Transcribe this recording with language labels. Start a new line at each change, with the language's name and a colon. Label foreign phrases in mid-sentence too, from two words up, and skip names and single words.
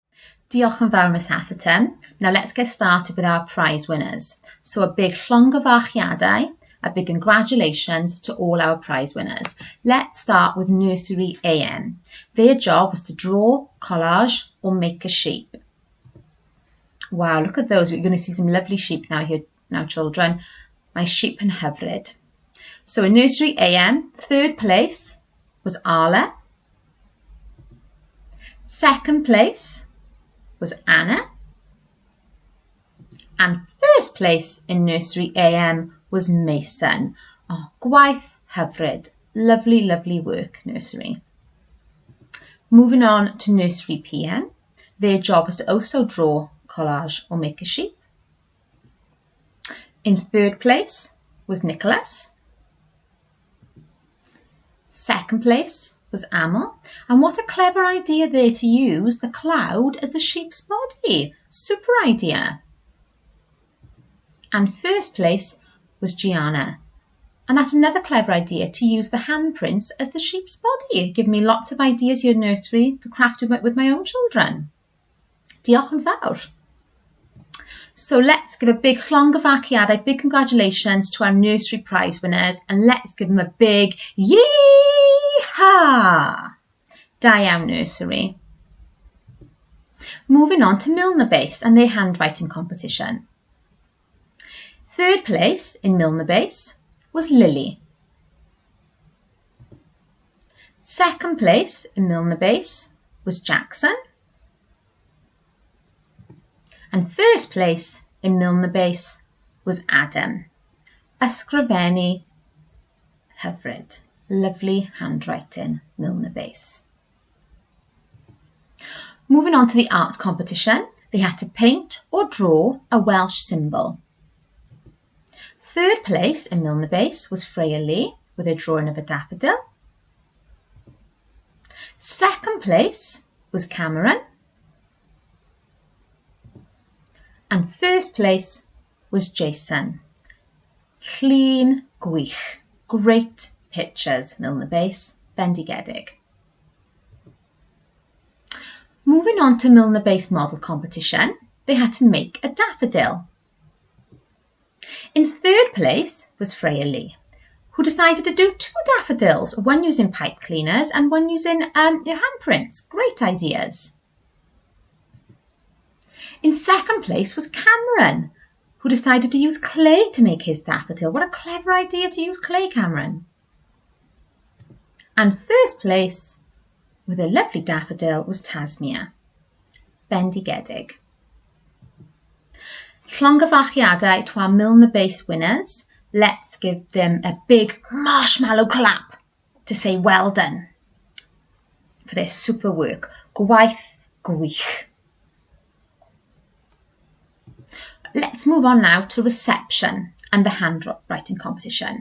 Welsh: Diolch yn fawr, Miss Atherton.
English: Now let's get started with our prize winners. So a big llongyfarchiadau, a big congratulations to all our prize winners. Let's start with Nursery AM. Their job was to draw, collage or make a sheep. Wow, look at those. We're going to see some lovely sheep here, children. My sheep
Welsh: yn hyfryd.
English: So in Nursery AM, third place was Arla. Second place was Anna. And first place in Nursery AM was Mason.
Welsh: Oh, gwaith hyfryd.
English: Lovely, lovely work, Nursery. Moving on to Nursery PM. Their job was to also draw, collage or make a sheep. In third place was Nicholas. Second place was Amel. And what a clever idea there to use the cloud as the sheep's body. Super idea. And first place was Gianna. And that's another clever idea to use the handprints as the sheep's body. Give me lots of ideas here, Nursery, for crafting with my own children.
Welsh: Diolch yn fawr.
English: So let's give a big llongyfarchiadau, big congratulations to our nursery prize winners, and let's give them a big yee-haw!
Welsh: Da iawn, Nursery.
English: Moving on to Milner Base and their handwriting competition. Third place in Milner Base was Lily. Second place in Milner Base was Jackson. And first place in Milner Base was Adam.
Welsh: Ysgrifennu hyfryd.
English: Lovely handwriting, Milner Base. Moving on to the art competition, they had to paint or draw a Welsh symbol. Third place in Milner Base was Freya Lee with a drawing of a daffodil. Second place was Cameron. And first place was Jason.
Welsh: Llun gwych.
English: Great pictures, Milner Base, bendigedig. Moving on to Milner Base model competition, they had to make a daffodil. In third place was Freya Lee, who decided to do 2 daffodils, one using pipe cleaners and one using your handprints. Great ideas. In second place was Cameron, who decided to use clay to make his daffodil. What a clever idea to use clay, Cameron. And first place with a lovely daffodil was Tasmia.
Welsh: Bendigedig.
English: Llongyfarchiadau to our Milner Base winners. Let's give them a big marshmallow clap to say well done for their super work.
Welsh: Gwaith gwych.
English: Let's move on now to reception and the handwriting competition.